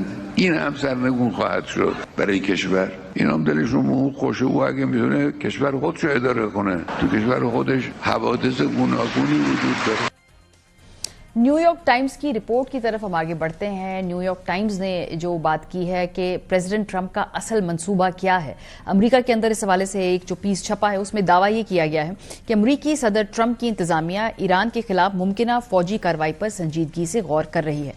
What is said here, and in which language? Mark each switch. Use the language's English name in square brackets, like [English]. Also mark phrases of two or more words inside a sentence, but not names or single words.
[Persian] این هم سرنگون خواهد شد برای کشور. این هم دلشون خوشه. او اگه میتونه کشور خودش رو اداره کنه، تو کشور خودش حوادث گوناگونی وجود داره. [Urdu] نیو یارک ٹائمز کی رپورٹ کی طرف ہم آگے بڑھتے ہیں. نیو یارک ٹائمز نے جو بات کی ہے کہ پریزیڈنٹ ٹرمپ کا اصل منصوبہ کیا ہے امریکہ کے اندر، اس حوالے سے ایک جو پیس چھپا ہے اس میں دعویٰ یہ کیا گیا ہے کہ امریکی صدر ٹرمپ کی انتظامیہ ایران کے خلاف ممکنہ فوجی کارروائی پر سنجیدگی سے غور کر رہی ہے.